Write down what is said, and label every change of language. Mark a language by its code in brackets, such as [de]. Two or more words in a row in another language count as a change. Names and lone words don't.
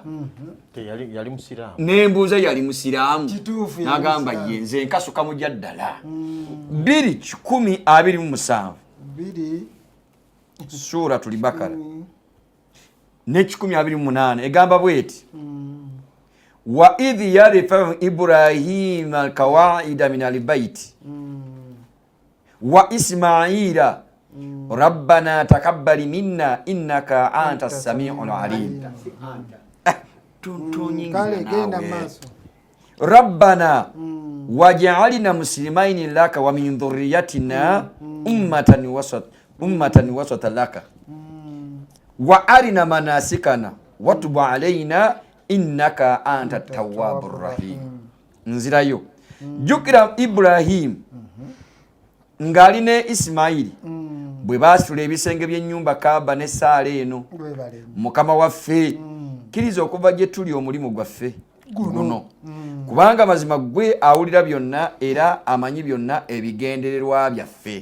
[lg] yali musiraamu nembuuza yali musiraamu n'agamba ye nze nkasuka mujja ddala 2:27 Suratul Bakara ne 1:28 egamba bweti [ar] وإذ يرفع إبراهيم القواعد من البيت وإسماعيل ربنا تقبل منا إنك أنت السميع العليم ربنا واجعلنا مسلمين لك ومن ذريتنا أمة وسطا لك وأرنا مناسكنا وتب علينا إنك أنت التواب الرحيم. [lg] Nzirayo jukira Ibrahim ngali ne Ismaili bwe basula ebisenge by'ennyumba Kaaba ne saala eno mukama waffe kiriza okuva gye tuli omulimu gwaffe guno kubanga mazima gwe awulira byonna era amanyi byonna ebigendererwa byaffe.